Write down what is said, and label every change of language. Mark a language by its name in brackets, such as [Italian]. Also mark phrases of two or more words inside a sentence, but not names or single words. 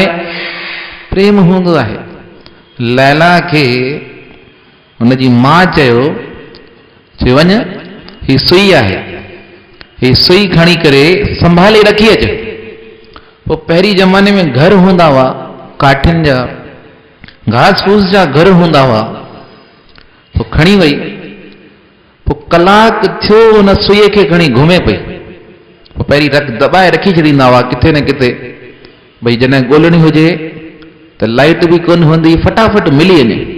[Sindhi] प्रेम हूंदो आहे। लैला खे हुनजी मां चयो, चई वञ ही सुई आहे, ही सुई खणी करे संभाले रखी अच। पोइ पहिरीं ज़माने में घर हूंदा हुआ काठियुनि जा, घास फूस जा घर हूंदा हुआ। पोइ खणी वई, पोइ कलाक थियो हुन सुईअ खे खणी घुमे पई। पोइ पहिरीं दॿाए रखी छॾींदा हुआ किथे न किथे, भई जॾहिं ॻोल्हणी हुजे त लाइट बि कोन हूंदी, फटाफट मिली वञे।